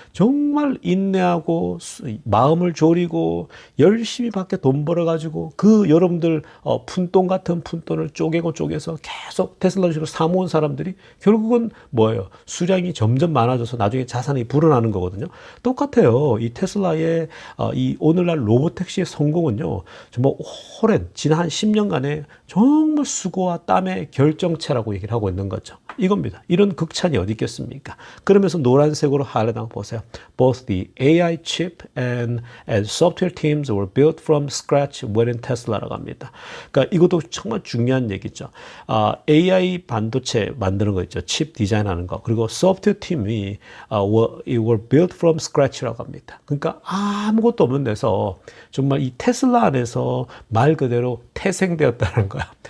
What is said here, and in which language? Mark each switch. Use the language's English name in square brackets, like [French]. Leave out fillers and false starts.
[Korean] 정말 인내하고 마음을 졸이고 열심히 밖에 돈 벌어가지고 그 여러분들 푼돈 같은 푼돈을 쪼개서 계속 테슬라 주식을 사모은 사람들이 결국은 뭐예요? 수량이 점점 많아져서 나중에 자산이 불어나는 거거든요. 똑같아요. 이 테슬라의 이 오늘날 로보택시의 성공은요, 정말 오랜 지난 한 10년간의 정말 수고와 땀의 결정체라고 얘기를 하고 있는 거죠. 이겁니다. 이런 극찬이 어디 있겠습니까? 그러면서 노란색으로 하려다 보세요. [English] Both the AI chip and software teams were built from scratch within Tesla [Korean] 라고 합니다. 그러니까 이것도 정말 중요한 얘기죠. AI 반도체 만드는 거 있죠. 칩 디자인하는 거. 그리고 소프트웨어 팀이 [English] were built from scratch [Korean] 라고 합니다. 그러니까 아무것도 없는 데서 정말 이 테슬라 안에서 말 그대로 태생되었다는 거야.